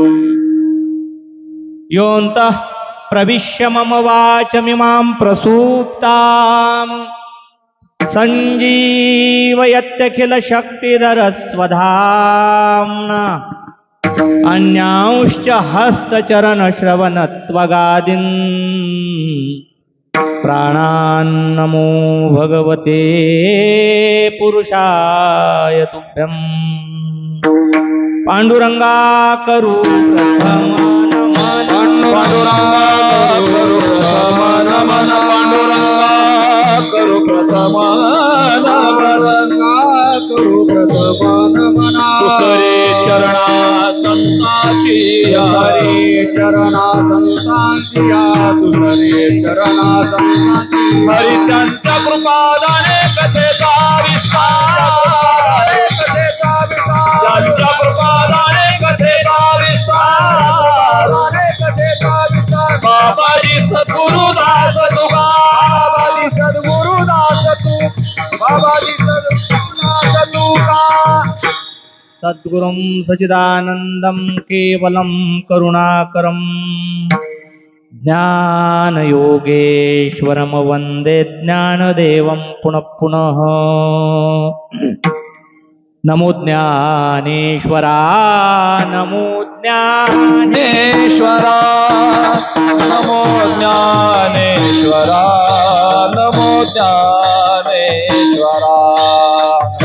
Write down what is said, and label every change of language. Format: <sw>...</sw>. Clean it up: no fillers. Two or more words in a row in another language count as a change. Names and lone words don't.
<sa>योऽन्तः प्रविश्य मम वाचमिमां प्रसूप्ताम् सञ्जीवयत्यखिल शक्तिधरस्वधाम्ना. अन्यांश्च हस्तचरणश्रवणत्वगादीन् प्राणान्नमो भगवते पुरुषाय तुभ्यं.</sa> <mr>पांडुरंगा करू प्रथम नमन, पांडुरंगा करू प्रथम नमन, पांडुरंगा करू प्रथम नमन, करू प्रथम नमन. तुसरे चरणा संतांची, हरे चरणा संतांची, तुसरे चरणा संतांची. हरी त्यांच्या कृपादाने कथेचा विस्तार, कथेचा विस्तार, त्यांच्या कृपादाने कथेचा विस्तार, कथेचा विस्तार. बाबाजी सद्गुरुदास तुका, बाबाजी सद्गुरुदास तू, बाबाजी सद्गुरुदास तुका.</mr> <sa>सद्गुरुं सच्चिदानंदं केवलं करुणाकरं ज्ञानयोगेश्वरं वन्दे ज्ञानदेवं पुनः पुनः.</sa> <mr>नमो ज्ञानेश्वरा, नमो ज्ञानेश्वरा, नमो ज्ञानेश्वरा, नमो ज्ञानेश्वरा.</mr>